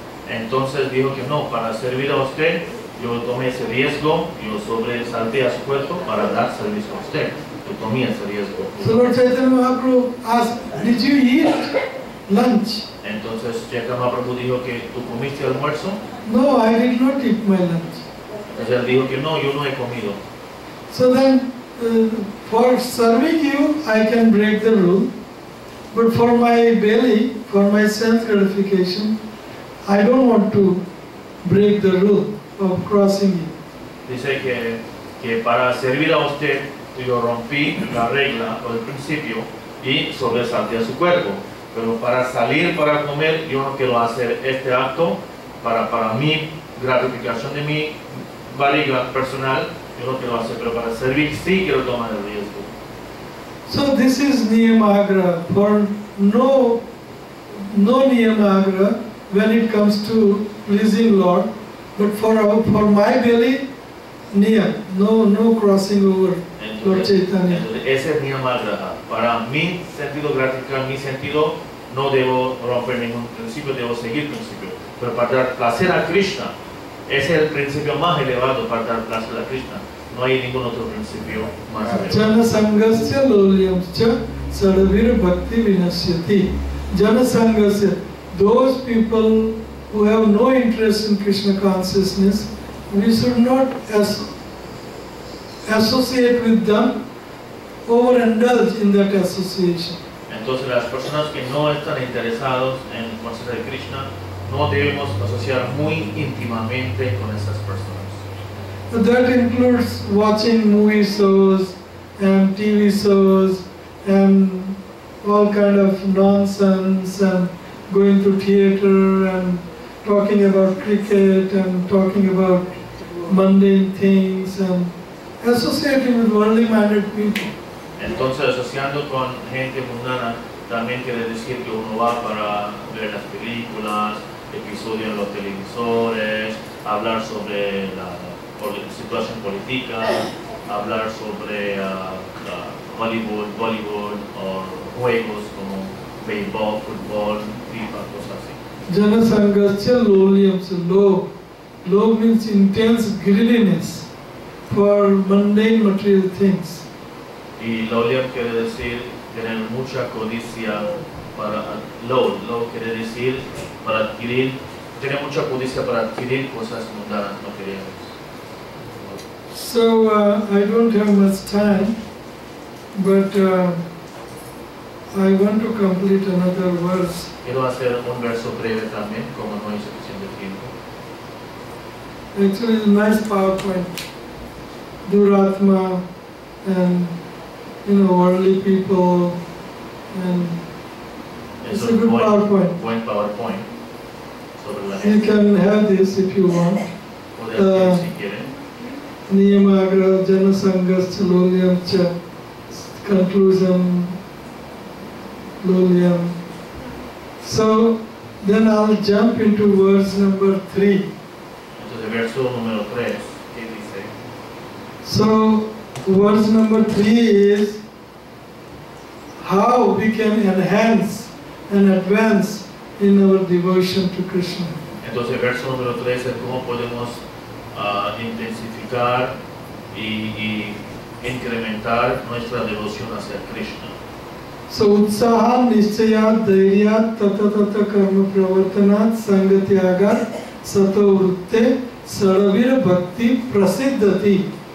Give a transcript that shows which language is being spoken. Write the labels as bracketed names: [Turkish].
[Spanish] Entonces dijo que no, para servir a usted, yo tomé ese riesgo, yo sobresalté a su cuerpo para dar servicio a usted. Yo tomé ese riesgo. [English] So Lord Chaitanya Mahaprabhu asked, did you eat lunch? [Spanish] Entonces Chaitanya Mahaprabhu dijo que tú comiste almuerzo. [English] No, I did not eat my lunch. [Spanish] Entonces él dijo que no, yo no he comido. [English] So then, for serving you, I can break the rule. But for my belly, for my self-gratification, I don't want to break the rule of crossing you. [Spanish] Dice que para servir a usted, yo rompí la regla o el principio y sobresalté a su cuerpo. Pero para salir para comer, yo no quiero hacer este acto para mi gratificación de mi barriga personal. Yo no quiero hacer, pero para servir sí quiero tomar el riesgo. [English] So this is niyamagrahah. For no niyamagrahah when it comes to pleasing Lord, but for my belly, no crossing over Lord Chaitanya. [Spanish] Entonces ese es niyamagrahah. Para mi sentido gratificar, mi sentido, no debo romper ningún principio, debo seguir principio. Pero para dar placer a Krishna, ese es el principio más elevado para dar placer a Krishna. No hay ningún otro principio más elevado. [Sanskrit] Jana-sangas laulyam sadbhir bhaktir vinasyati. [English] Jana-sangas, those people who have no interest in Krishna consciousness, we should not associate with them, overindulge in that association. [Spanish] Entonces las personas que no están interesados en la conciencia de Krishna, no debemos asociar muy íntimamente con esas personas. [English] That includes watching movie shows and TV shows and all kind of nonsense and going to theater and talking about cricket and talking about mundane things and associating with worldly minded people. [Spanish] Entonces asociando con gente mundana también quiere decir que uno va para ver las películas, episodios en los televisores, hablar sobre la situación política, hablar sobre Bollywood o juegos como béisbol, fútbol, FIFA, cosas así. [English] Jana-sangas laulyam, low means intense greediness for mundane material things. [Spanish] Y laulyam quiere decir tener mucha codicia para low quiere decir para adquirir, tener mucha codicia para adquirir cosas mundanas, materiales. [English] So I don't have much time, but I want to complete another verse. [Spanish] Quiero hacer un verso breve también, como no hay suficiente tiempo. [English] Actually, it's a nice PowerPoint. Duratma and worldly people, and it's a good PowerPoint. [Spanish] Buen PowerPoint sobre la [English] You [Spanish] gente. [English] can have this if you want. [Spanish] Pueden si quieren. [Sanskrit] Niyamagrahah, jana-sangas laulyam cha, [English] conclusion [Sanskrit] laulyam. [English] So then I'll jump into verse number 3. [Spanish] Entonces verso número 3, ¿qué dice? [English] So verse number 3 is how we can enhance and advance in our devotion to Krishna. [Spanish] Entonces verso número 3 es cómo podemos intensificar y incrementar nuestra devoción hacia Krishna. [Sanskrit] So utsaha nischayat dhairyat tata karma pravartanat sangatyagat sato vritte sadbhir bhakti prasiddhati.